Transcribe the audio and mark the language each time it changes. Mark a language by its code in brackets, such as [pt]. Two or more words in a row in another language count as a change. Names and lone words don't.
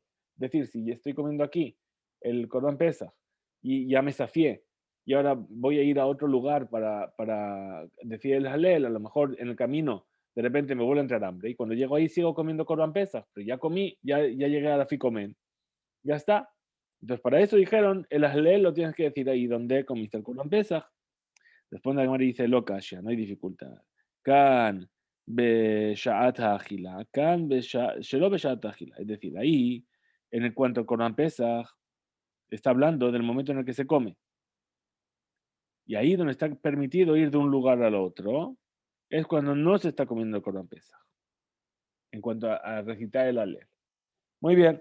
[es] Es decir, si estoy comiendo aquí el Corban Pesach y ya me sacié, y ahora voy a ir a otro lugar para decir el Halel, a lo mejor en el camino de repente me vuelve a entrar hambre, y cuando llego ahí sigo comiendo Corban Pesach, pero ya comí, ya llegué a la Ficomen, ya está. Entonces, para eso dijeron, el Halel lo tienes que decir ahí donde comiste el Corban Pesach. Después la Gemara dice, lo ya no hay dificultad. [arc] כאן בשעת האכילה, שלא בשעת האכילה. [es] Es decir, ahí, en el cuanto al Corban Pesach, está hablando del momento en el que se come. Y ahí donde está permitido ir de un lugar al otro, es cuando no se está comiendo el Corban Pesach, en cuanto a recitar el alel. Muy bien.